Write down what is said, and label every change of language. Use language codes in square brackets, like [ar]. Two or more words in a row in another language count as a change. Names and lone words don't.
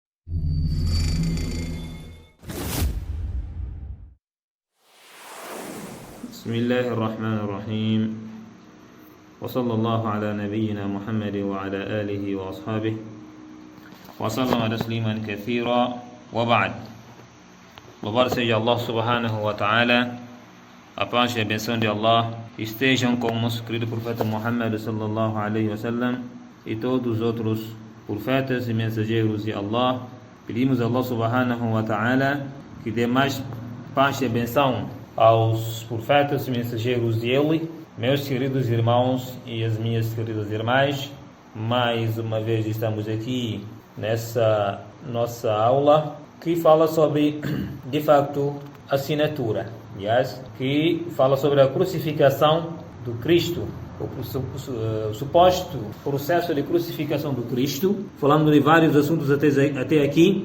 [ar] بسم الله الرحمن الرحيم، وصلى الله على نبينا محمد وعلى آله وأصحابه وسلم تسليما كثيرا. وبعد. [pt] Louvado seja Allah [ar] سبحانه وتعالى, [pt] a paz e a benção de Allah estejam com o nosso querido profeta Muhammad [ar] صلى الله عليه وسلم [pt] e todos os outros profetas e mensageiros de Allah. Pedimos a Allah [ar] سبحانه وتعالى [pt] que dê mais paz e a benção aos profetas e mensageiros de Ele. Meus queridos irmãos e as minhas queridas irmãs, mais uma vez estamos aqui nessa nossa aula que fala sobre, de facto, a assinatura, que fala sobre a crucificação do Cristo, o suposto processo de crucificação do Cristo, falando de vários assuntos até aqui.